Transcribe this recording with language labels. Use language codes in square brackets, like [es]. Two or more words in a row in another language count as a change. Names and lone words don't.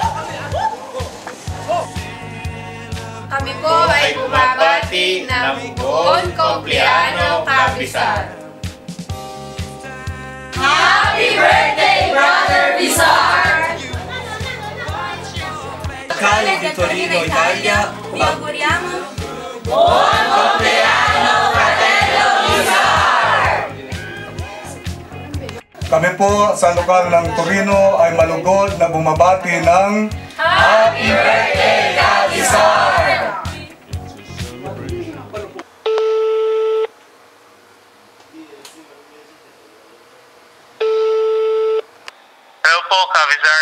[tl] Kami po ay bumabati ng buong kumpleano Kabisar. [en] Happy birthday, Brother Bizar! [it] Cali di Torino, Italia, vi auguriamo buon compleanno, fratello Bizar! [tl] Kami po sa lokal ng Torino ay malugod na bumabati ng [en] Happy Birthday, Kabisar! [tl] Hello po, Kabisar.